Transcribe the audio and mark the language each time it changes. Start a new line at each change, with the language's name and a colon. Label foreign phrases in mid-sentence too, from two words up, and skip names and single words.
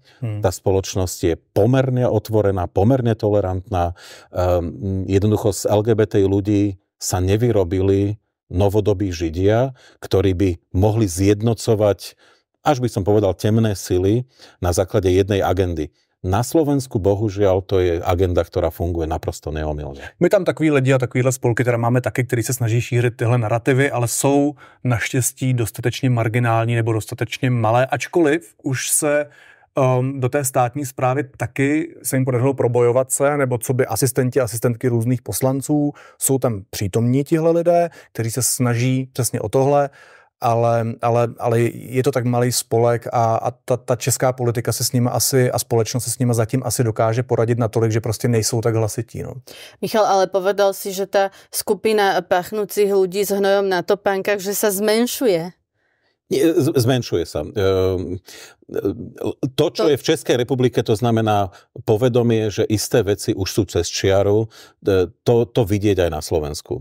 Slovak: Tá spoločnosť je pomerne otvorená, pomerne tolerantná. Jednoducho z LGBT ľudí sa nevyrobili novodobí Židia, ktorí by mohli zjednocovať, až by som povedal, temné sily na základe jednej agendy. Na Slovensku bohužiaľ to je agenda, ktorá funguje
Czech: naprosto neomylně. My tam takový lidi a takovýhle spolky teda máme taky, který se snaží šířit tyhle narrativy, ale jsou naštěstí dostatečně marginální nebo dostatečně malé, ačkoliv už se do té státní správy taky se jim podařilo probojovat se, nebo co by asistentky různých poslanců, jsou tam přítomní tihle lidé, kteří se snaží přesně o tohle, ale je to tak malý spolek a ta česká politika se s nimi asi a společnost se s nimi zatím asi dokáže poradit natolik, že prostě nejsou tak hlasití. No.
Slovak: Michal, ale povedal si, že tá skupina pachnúcich ľudí s hnojom na topánkach, že sa zmenšuje. Zmenšuje sa. To, čo je v Českej republike, to znamená povedomie, že isté veci už sú cez čiaru, to vidieť aj na Slovensku.